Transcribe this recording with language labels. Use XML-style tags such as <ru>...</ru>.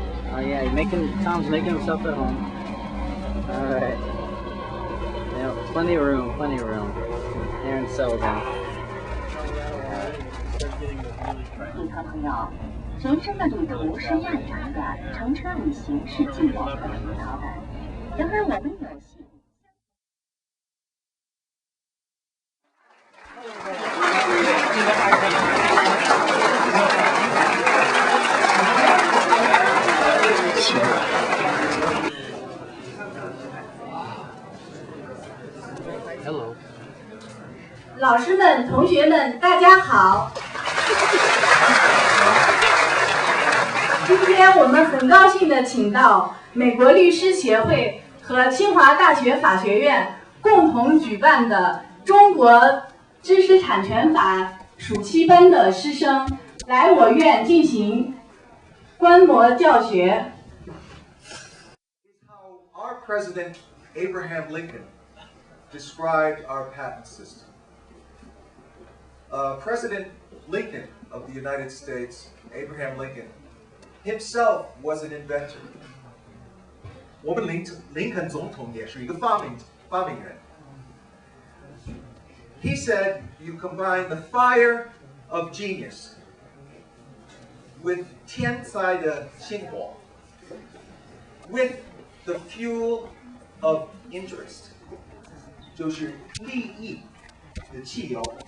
<en>Oh yeah, Tom's making himself at home. Alright. Yeah, plenty of room, plenty of room. Aaron Sullivan.</en> <zh>旅客朋友，人生的旅途是漫长的，乘车旅行是寂寞和疲劳的。然而我们有幸。</zh> <en>Hello.</en> <zh>老师们、同学们，大家好。今天天我们很高兴地请到美国律师协会和清华大学法学院共同举办的中国知识产权法暑期班的师生来我院进行观摩教学。</zh> <en>How our President Abraham Lincoln described our patent system. President Lincoln of the United States, Abraham Lincoln, himself was an inventor.</en> <zh>我们林肯总统也是一个发明人。</zh> <en>He said, "You combine the fire of genius with</en> <zh>天才的星火</zh> <en>with the fuel of interest."</en> <zh>就是利益的汽油。</zh>